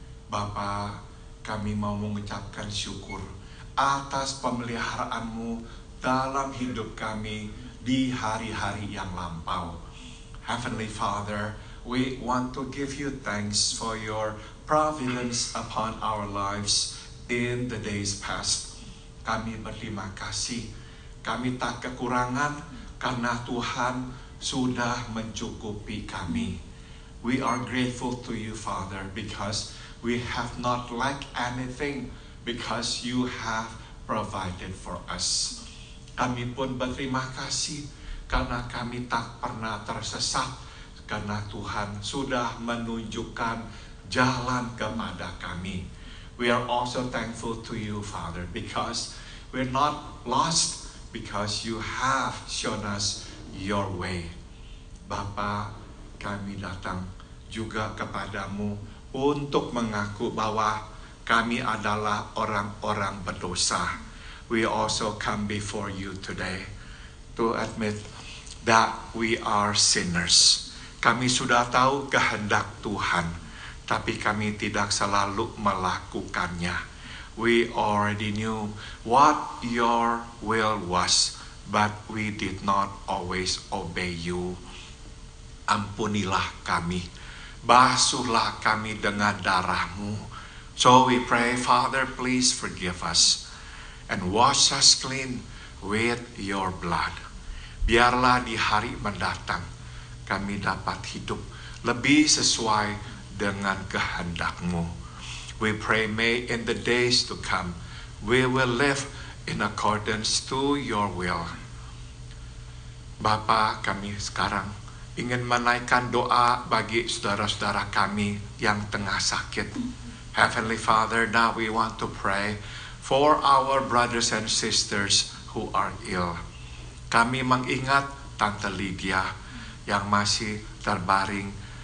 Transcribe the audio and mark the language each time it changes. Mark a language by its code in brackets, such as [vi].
[id] Bapa, kami mau mengucapkan syukur atas pemeliharaan-Mu dalam hidup kami di hari-hari yang lampau. [en] Heavenly Father, we want to give you thanks for your providence upon our lives in the days past. [id] Kami berterima kasih. Kami tak kekurangan karena Tuhan sudah mencukupi kami. [en] We are grateful to you, Father, because we have not lacked anything, because you have provided for us. [id] Kami pun berterima kasih karena kami tak pernah tersesat, karena Tuhan sudah menunjukkan jalan kepada kami. [en] We are also thankful to you, Father, because we're not lost, because you have shown us your way. [id] Bapa, kami datang juga kepadamu untuk mengaku bahwa kami adalah orang-orang berdosa. [en] We also come before you today to admit that we are sinners. [id] Kami sudah tahu kehendak Tuhan, tapi kami tidak selalu melakukannya. [en] We already knew what your will was, but we did not always obey you. [id] Ampunilah kami, basuhlah kami dengan darah-Mu. [en] So we pray, Father, please forgive us and wash us clean with your blood. [id] Biarlah di hari mendatang kami dapat hidup lebih sesuai dengan kehendak-Mu. [en] We pray, may in the days to come we will live in accordance to your will. [id] Bapa, kami sekarang ingin menaikkan doa bagi saudara-saudara kami yang tengah sakit. [en] Heavenly Father, now we want to pray for our brothers and sisters who are ill. [id] Kami mengingat Tante Lydia yang masih terbaring.